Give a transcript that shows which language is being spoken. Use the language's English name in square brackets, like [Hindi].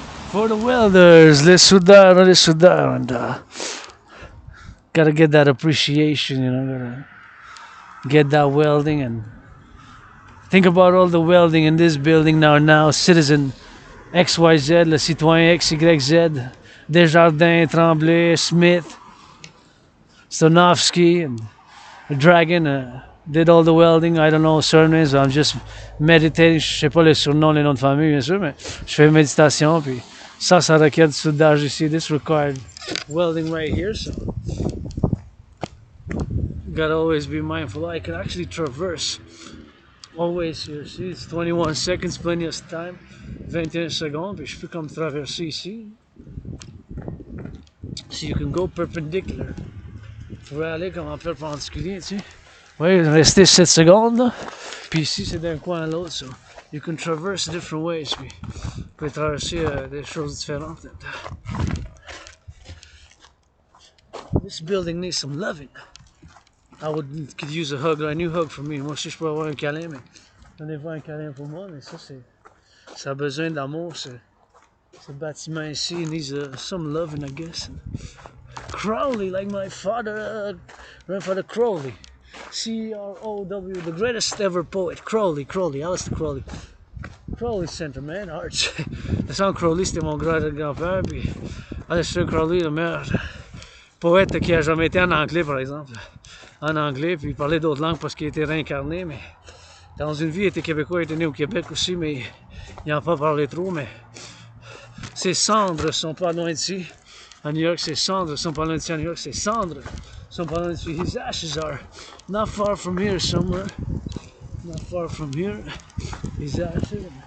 [English] For the welders, [French] les soudeurs, [English] and gotta get that appreciation, you know, gotta get that welding, and think about all the welding in this building now, Citizen XYZ, [French] le Citoyen XYZ, [English] Desjardins, Tremblay, Smith, Stonovsky, and the Dragon did all the welding. I don't know surnames, I'm just meditating. [French] Je sais pas les surnoms, les noms de famille, bien sûr, mais je fais méditation, puis ça requiert du soudage ici. [English] This required welding right here, so gotta always be mindful. I can actually traverse always here. See, it's 21 seconds, plenty of time. [French] 21 secondes, puis je peux comme traverser ici. [English] So you can go perpendicular. [French] Tu pourrais aller comme en perpendiculaire, tu sais. Oui, rester 7 secondes, là. Puis ici, c'est d'un coin à l'autre, [English] so you can traverse different ways, [French] puis tu peux traverser des choses différentes. [English] This building needs some loving. Could use a hug, a new hug for me. [French] Moi aussi, je peux avoir un câlin, mais donnez-vous un câlin pour moi, mais ça a besoin d'amour, ce bâtiment ici. [English] It needs some loving, I guess. Crowley, like my father, grandfather Crowley. C-R-O-W, the greatest ever poet. Crowley, Alistair Crowley. Crowley Center, man, arts. [French] Le centre Crowley, c'était mon grand-père, puis Alistair Crowley, le meilleur poète qui a jamais été en anglais, par exemple. En anglais, puis il parlait d'autres langues parce qu'il était réincarné, mais dans une vie, il était québécois, il était né au Québec aussi, mais il n'en a pas parlé trop, mais ses cendres sont pas loin d'ici. À New York, ses cendres sont pas loin d'ici. À New York, ses cendres sont pas loin d'ici. [English] His ashes are not far from here somewhere. Not far from here. His ashes.